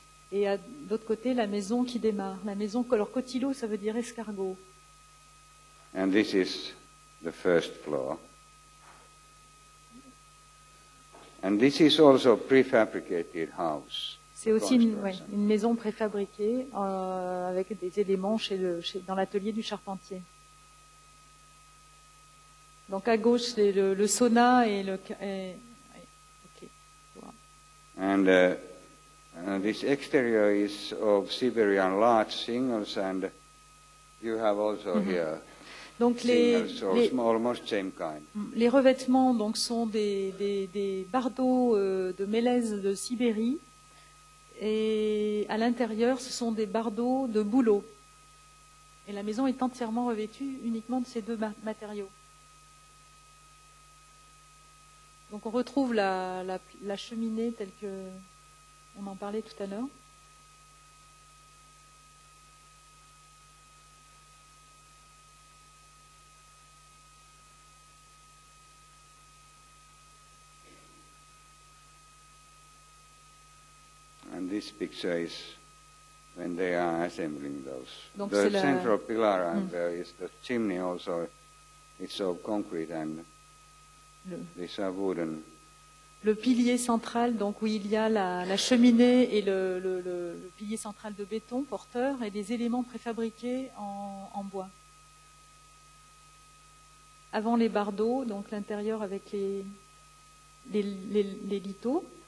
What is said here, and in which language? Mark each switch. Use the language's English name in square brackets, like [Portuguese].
[French] Et de l'autre côté, la maison qui démarre. La maison, alors cotilo, ça veut dire escargot. [English] And this is the first floor. And this is also prefabricated house. [French] C'est aussi une maison préfabriquée avec des éléments dans l'atelier du charpentier. Donc à gauche, c'est le sauna et le... [English] okay. Wow. And this exterior is of Siberian large shingles, and you have also here [French] donc [English] almost same kind. [French] Les revêtements donc sont des bardeaux de mélèze de Sibérie, et à l'intérieur ce sont des bardeaux de bouleau. Et la maison est entièrement revêtue uniquement de ces deux matériaux. Donc on retrouve la cheminée telle que on en parlait tout à l'heure. [English] And this picture is when they are assembling those. [French] Donc [English] the central pillar and there is the chimney also. It's of concrete and these are wooden. [French] Le pilier central, donc où il y a la cheminée et le pilier central de béton porteur et des éléments préfabriqués en bois. Avant les bardeaux, donc l'intérieur avec les liteaux.